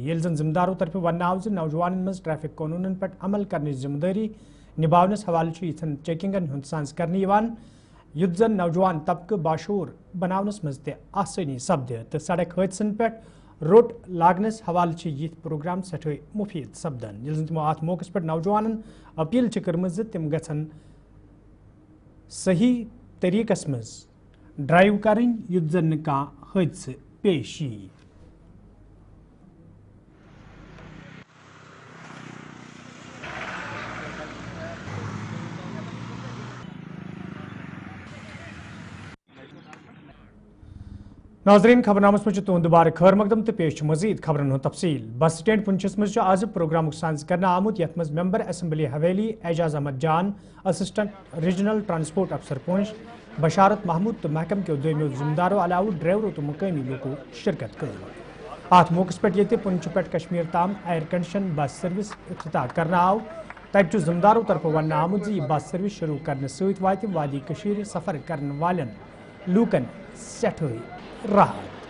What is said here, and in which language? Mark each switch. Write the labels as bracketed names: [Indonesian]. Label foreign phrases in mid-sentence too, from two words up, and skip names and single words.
[Kashmiri] ییٚلہِ زن ذمہٕ دارو طرفہٕ وننہٕ آو زِ نوجوانن منٛز ٹریفک قونوٗنن پٮ۪ٹھ عمل کرنٕچ ذمہٕ دٲری نباونس حوالہٕ چھُ یِژھن چیکنگن ہُنٛد سانٛز کرنہٕ یِوان یُتھ زن نوجوان طبقہٕ باشعوٗر بناونس منٛز تہِ آسٲنی سپدِ تہٕ سڑک حٲدثن پٮ۪ٹھ روٚٹ لاگنس حوالہٕ چھِ یِتھۍ پروگرام سٮ۪ٹھاہ مُفیٖد سپدان. ییٚلہِ زن تِمو اتھ موقعس پٮ۪ٹھ نوجوانن اپیل چھِ کٔرمٕژ زِ تِم گژھن صحیح طریقس منٛز ڈرایو کرٕنۍ یُتھ زن نہٕ کانٛہہ حٲدثہٕ پیش یی. ناظرین، خبرنامس مجھ تہد دوبارہ خیر مقدم تو پیش مزید خبرن ہند تفصیل. بس سٹینڈ پنچس مز آز پروگرامک سانز کرنے آمت یت مز [English] member assembly [Kashmiri] حویلی اعجاز احمد جان، [English] assistant regional transport officer [Kashmiri] پونچھ بشارت محمود تو محکم کے دویمو ذمہ دارو علاوہ ڈرائیورو تو مقامی لوکو شرکت کر. ات موقع پہ یہ پنچ پہ کشمیر تام [English] air condition bus service [Kashmiri] افتتاح کرنا آو. تب ذمہ دارو طرف ون آمت زِ یہ [English] bus service [Kashmiri] شروع کرنے ست وات وادی کشیر سفر کرنے والن لوکن سٹھائی راحت.